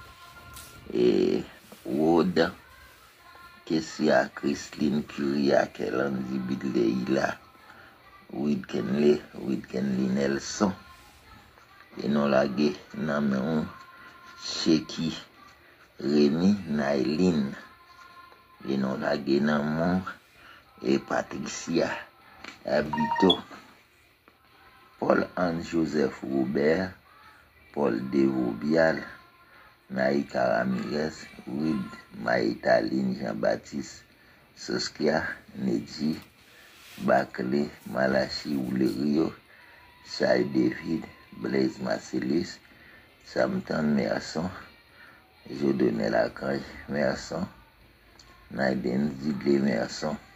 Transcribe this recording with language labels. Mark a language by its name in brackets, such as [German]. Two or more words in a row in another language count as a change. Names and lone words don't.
[French] et Wood, Kessia Christine Curia, Kelandi Bidleila, Widkenley Nelson, et non la gué, non Cheki, Rémi Naïline, et non la gué, non et Patricia Habito, Paul-Anne Joseph Robert, Paul Devobial, Naïka Ramirez, Wid Maïtaline Jean-Baptiste, Soskia Nedji, Bakle, Malachi Oulerio, Chai David, Blaise Marcellus, Samton Merson, Jodonel Archange Merson, Naiden Zidle Merson,